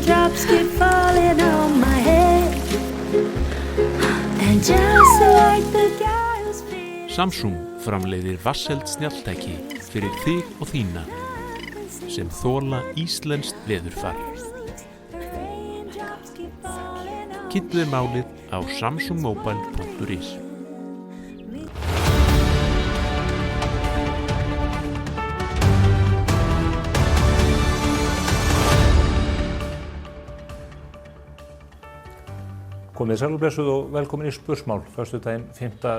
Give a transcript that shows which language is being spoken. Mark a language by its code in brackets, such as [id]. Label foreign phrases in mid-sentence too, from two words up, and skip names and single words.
[en] Raindrops keep falling on my head. And just like the guy who's feeling [is] Samsung framleiðir vatnseld snjalltæki fyrir þig og þína sem þola íslenskt veðurfar. Kynntu þér málið á samsungmobile.is. Komið sælblessuð og velkomin í Spursmál, föstudaginn 5.